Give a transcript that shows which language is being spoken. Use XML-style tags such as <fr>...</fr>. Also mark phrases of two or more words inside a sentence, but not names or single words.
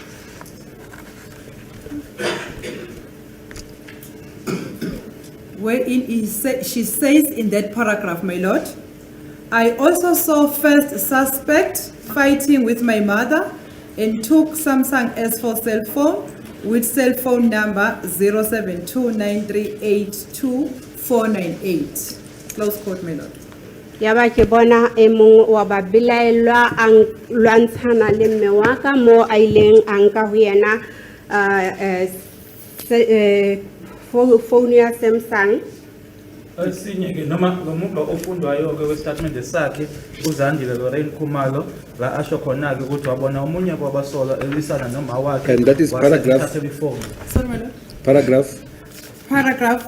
<en>Wherein she says in that paragraph, my lord, I also saw first suspect fighting with my mother and took Samsung S4 cell phone with cell phone number 0729382498. Close quote, my lord.</en> <st>Yaba ke bona e mong wa ba bilaelwa ang lwantshana le mme wa ka mo a ileng a nka ho yena phone ya Samsung.</st> <zu>Esinye ke noma lo muntu ofundwayo ke westatement sakhe uZandile Lorraine Khumalo la asho khona ke ukuthi wabona umunye kwabasola elisana noma wakhe.</zu> <en>And that is paragraph. Sorry, my lord. Paragraph</en>